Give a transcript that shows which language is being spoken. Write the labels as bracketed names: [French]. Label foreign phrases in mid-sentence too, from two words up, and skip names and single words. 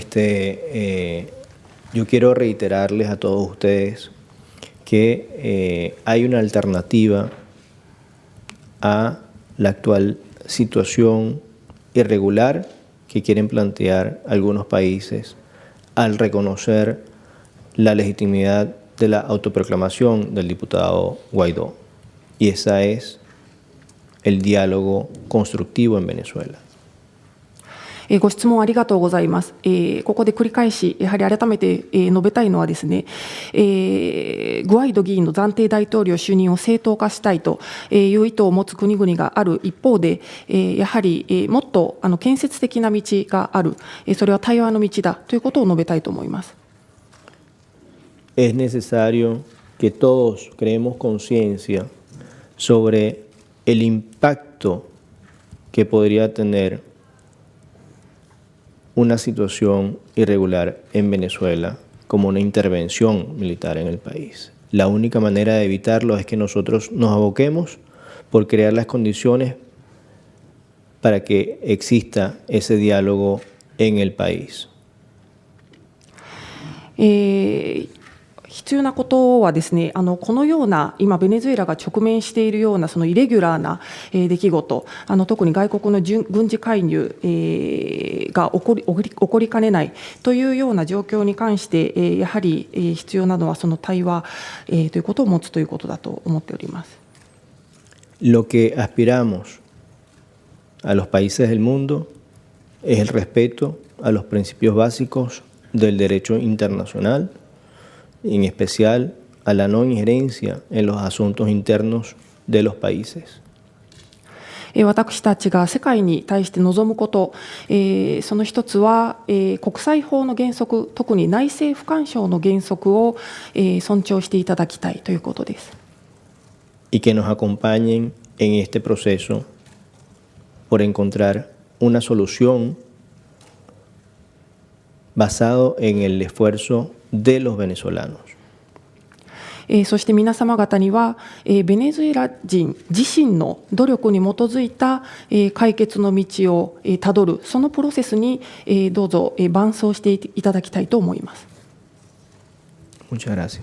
[Spanish] Yo quiero reiterarles a todos ustedes que hay una alternativa a la actual situación irregular que quieren plantear algunos países al reconocer la legitimidad de la autoproclamación del diputado Guaidó. Y esa es el diálogo constructivo en Venezuela. [Japanese] ご質問ありがとうございます。ここで繰り返しやはり改めて述べたいのはですね、グアイド議員の暫定大統領就任を正当化したいという意図を持つ国々がある一方で、やはりもっと建設的な道がある、それは対話の道だということを述べたいと思います。 [Spanish] Es necesario que todos creemos conciencia sobre el impacto que podría tener una situación irregular en Venezuela como una intervención militar en el país. La única manera de evitarlo es que nosotros nos aboquemos por crear las condiciones para que exista ese diálogo en el país. [Japanese] 必要なことはですね、このような今ベネズエラが直面しているようなそのイレギュラーな出来事、特に外国の軍事介入が起こりかねないというような状況に関してやはり必要なのはその対話ということを持つということだと思っております。 [Spanish] Lo que aspiramos a los países del mundo es el respeto a los principios básicos del derecho internacional, en especial a la no injerencia en los asuntos internos de los países. [Japanese] 私たちが世界に対して望むこと、その一つは、国際法の原則、特に内政不干渉の原則を、尊重していただきたいということです。 [Spanish] Y que nos acompañen en este proceso por encontrar una solución basado en el esfuerzo de los venezolanos. [Japanese] そして皆様方には、ベネズエラ人自身の努力に基づいた、解決の道を、たどるそのプロセスに、どうぞ、伴走していただきたいと思います。 [Spanish] Muchas gracias.